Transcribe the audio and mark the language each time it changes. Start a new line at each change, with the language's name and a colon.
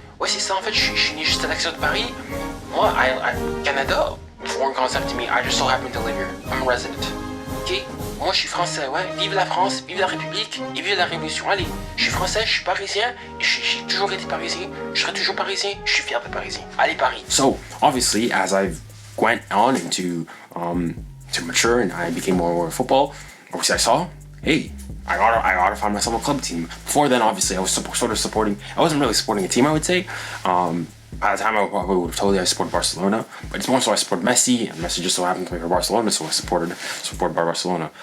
French: Ouais, c'est ça, en fait, je suis né juste à l'extérieur de Paris. Moi,
English: Canada, foreign concept to me, I just so happen to live here. I'm a resident. Ok?
French: Moi, je suis français, ouais. Vive la France, vive la République et vive la Révolution. Allez, je suis français, je suis parisien, et j'ai toujours été parisien, je serai toujours parisien, je suis fier de parisien. Allez, Paris.
English: So, obviously, as I've went on into to mature and I became more aware of football, obviously I saw, hey, I gotta find myself a club team. Before then, obviously, I was sort of supporting. I wasn't really supporting a team, I would say. By the time I probably would have told you I supported Barcelona, but it's more so I supported Messi, and Messi just so happened to play for Barcelona, so I supported by Barcelona.